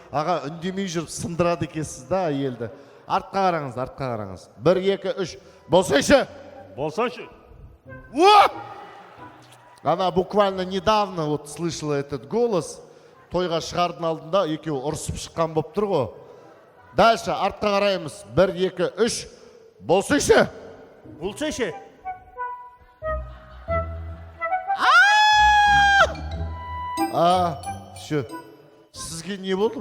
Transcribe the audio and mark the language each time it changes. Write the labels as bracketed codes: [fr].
[kk] Аға, үндемей жүріп сындырады екенсіз да әйелді. Артқа қараңыз, артқа қараңыз. 1, 2, 3. Болсайшы! Болсайшы! [ru] Она буквально недавно вот слышала этот голос. [kk] Тойға шығардың алдында екеуі ұрысып шыққан болып тұр ғой. Дальше артқа қараймыз. 1, 2, 3. Болсайшы! Болсайшы! Все. Сізге не болды?